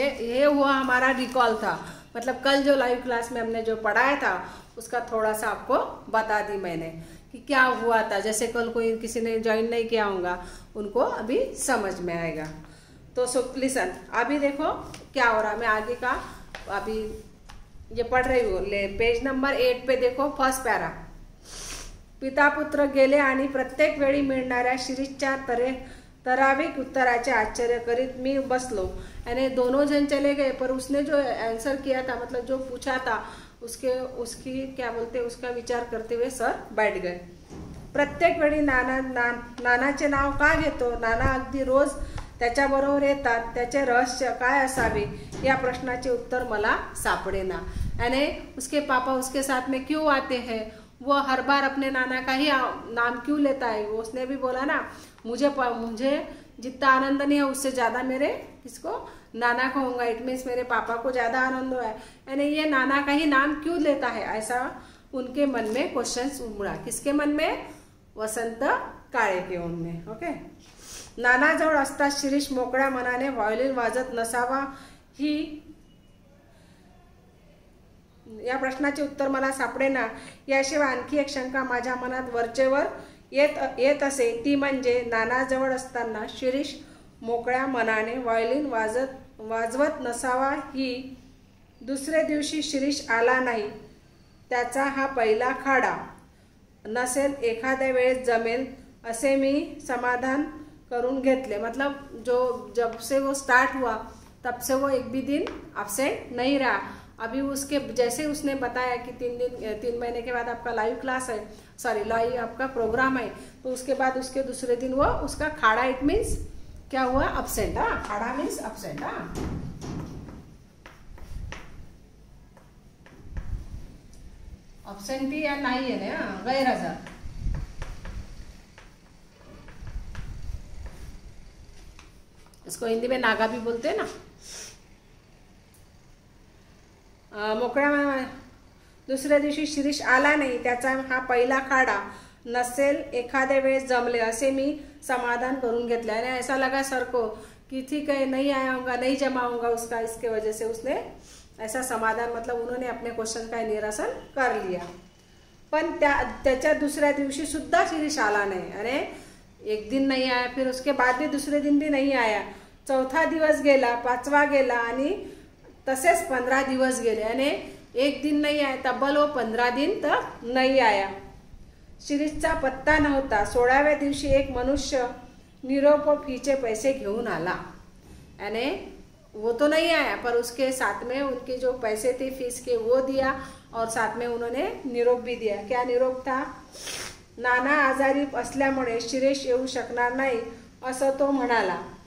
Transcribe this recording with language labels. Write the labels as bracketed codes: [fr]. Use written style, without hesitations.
[hi] ये हुआ हमारा रिकॉल था, मतलब कल जो लाइव क्लास में हमने जो पढ़ाया था उसका थोड़ा सा आपको बता दी मैंने कि क्या हुआ था. जैसे कल कोई किसी ने ज्वाइन नहीं किया होगा उनको अभी समझ में आएगा. तो सो लिसन, अभी देखो क्या हो रहा. मैं आगे का अभी ये पढ़ रही हूँ. पेज नंबर 8 पे देखो, फर्स्ट पॅरा. [mr] पिता पुत्र गेले आणि प्रत्येक वेळी मिळणाऱ्या शिरीषच्या ठराविक उत्तराचे आश्चर्य करीत मी बसलो. [hi] यानी दोनों जन चले गए पर उसने जो आंसर किया था, मतलब जो पूछा था उसकी क्या बोलते उसका विचार करते हुए सर बैठ गए. [mr] प्रत्येक वेळी नानाचे नाव का घेतो. नाना अगदी रोज त्याच्याबरोबर येतात. त्याचे रहस्य काय असावे या प्रश्नाचे उत्तर मला सापडेना. [hi] यानी उसके पापा उसके साथ में क्यों आते हैं, वो हर बार अपने नाना का ही नाम क्यों लेता है. वो उसने भी बोला ना, मुझे जितना आनंद नहीं है उससे ज़्यादा मेरे किसको नाना को होगा. इट मीन्स मेरे पापा को ज़्यादा आनंद हुआ है. यानी ये नाना का ही नाम क्यों लेता है, ऐसा उनके मन में क्वेश्चन उमड़ा. किसके मन में, वसंत काळे के मन में. [mr] ओके, नानाजवळ असता शिरीष मोकळ्या मनाने व्हायोलिन वाजत नसावा ही या प्रश्नाचे उत्तर मला सापडेना. याशिवाय आणखी एक शंका माझ्या मनात वरचेवर येत असे, ती म्हणजे नानाजवळ असताना शिरीष मोकळ्या मनाने व्हायोलिन वाजवत नसावा ही. दुसऱ्या दिवशी शिरीष आला नाही, त्याचा हा पहिला खाडा नसेल, एखाद्या वेळेस जमेल असे मी समाधान करून घेतले. [hi] मतलब जब से वो स्टार्ट हुआ तब से वो एक भी दिन एब्सेंट नहीं रहा. अभी उसके जैसे उसने बताया कि 3 महीने के बाद आपका लाइव क्लास है, सॉरी लाइव आपका प्रोग्राम है, तो उसके बाद उसके दूसरे दिन वो उसका खाड़ा, इट मीन्स क्या हुआ, एब्सेंट. खाड़ा मीन्स एब्सेंट. एब्सेंटी या नहीं है ना, गैरहजर. इसको हिंदी में नागा भी बोलते हैं ना. [mr] मोकळ्या दुसऱ्या दिवशी शिरीष आला नाही, त्याचा हा पहिला खाडा नसेल, एखाद्या वेळेस जमले असे मी समाधान करून घेतले. [hi] आणि ऐसा लगा सर को कि ठीक है नहीं आया होगा, नहीं जमा होगा उसका, इसके वजह से उसने ऐसा समाधान, मतलब उन्होंने अपने क्वेश्चन का निरसन कर लिया. [mr] पण त्याच्या दुसऱ्या दिवशी सुद्धा शिरीष आला नाही. [hi] अरे एक दिन नहीं आया, फिर उसके बाद भी दूसरे दिन भी नहीं आया. [mr] चौथा दिवस गेला, 5वा गेला आणि तसेच 15 दिवस गेले. [hi] यानी एक दिन नहीं आया, तब्बल वो 15 दिन तक नहीं आया. [mr] शिरीषचा पत्ता नव्हता. 16व्या दिवशी एक मनुष्य निरोप फीचे पैसे घेऊन आला. [hi] यानी वो तो नहीं आया पर उसके साथ में उनके जो पैसे थे फीस के वो दिया और साथ में उन्होंने निरोप भी दिया. क्या निरोप था, [mr] नाना आजारी असल्यामुळे शिरीष येऊ शकणार नाही असं तो म्हणाला.